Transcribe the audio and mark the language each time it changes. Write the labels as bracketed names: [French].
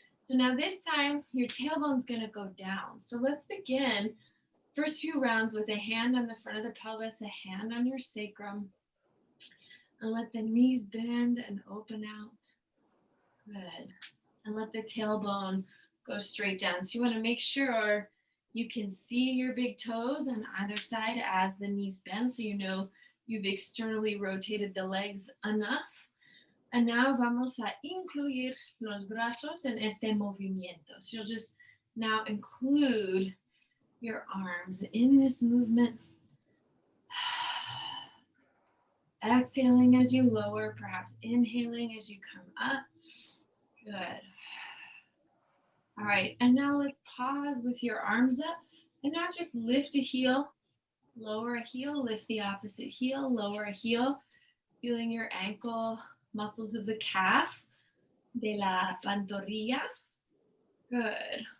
[English] So now this time your tailbone's gonna go down. So let's begin first few rounds with a hand on the front of the pelvis, a hand on your sacrum, and let the knees bend and open out. Good. And let the tailbone go straight down. So you want to make sure you can see your big toes on either side as the knees bend, so you know you've externally rotated the legs enough. And now [Spanish] vamos a incluir los brazos en este movimiento. [English] So you'll just now include your arms in this movement. Exhaling as you lower, perhaps inhaling as you come up. Good. All right, and now let's pause with your arms up, and now just lift a heel, lower a heel, lift the opposite heel, lower a heel, feeling your ankle muscles of the calf, [Spanish] de la pantorrilla. [English] Good.